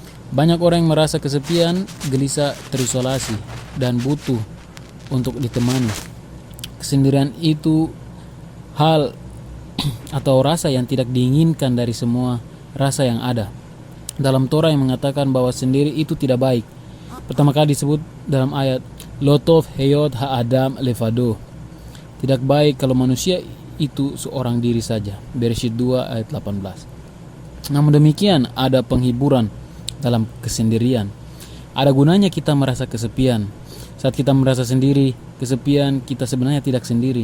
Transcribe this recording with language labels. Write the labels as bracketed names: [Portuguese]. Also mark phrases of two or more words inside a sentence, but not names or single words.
[Indonesian] Banyak orang yang merasa kesepian, gelisah, terisolasi, dan butuh untuk ditemani. Kesendirian itu hal atau rasa yang tidak diinginkan dari semua rasa yang ada. Dalam Torah yang mengatakan bahwa sendiri itu tidak baik. Pertama kali disebut dalam ayat [Hebrew] לא טוב היות האדם לבדו. [Indonesian] Tidak baik kalau manusia itu seorang diri saja. Bereshit 2 ayat 18. Namun demikian ada penghiburan dalam kesendirian. Ada gunanya kita merasa kesepian. Saat kita merasa sendiri, kesepian, kita sebenarnya tidak sendiri.